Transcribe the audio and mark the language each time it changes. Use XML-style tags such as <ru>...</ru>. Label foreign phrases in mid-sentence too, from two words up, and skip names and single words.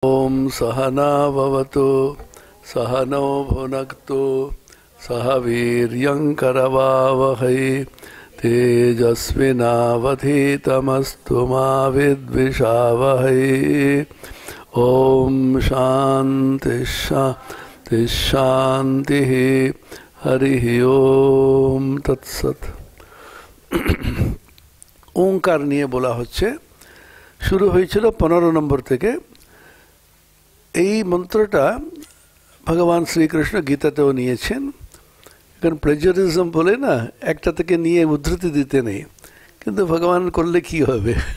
<sa>ओम सहना भवतु सहनौ भुनक्तु सह वीर्यं करवावहै तेजस्विनावधीतमस्तु मा विद्विषावहै। ओम शांति शांति शांति। हरि ओम तत्सत।</sa> <bn>ओंकार নিয়ে বলা হচ্ছে, শুরু হয়েছিল 15 নম্বর থেকে। এই মন্ত্রটা ভগবান শ্রীকৃষ্ণ গীতাতেও নিয়েছেন। কারণ প্লেজারিজম বলে না, একটা থেকে নিয়ে উদ্ধৃতি দিতে নেই, কিন্তু ভগবান করলে কি হবে।</bn>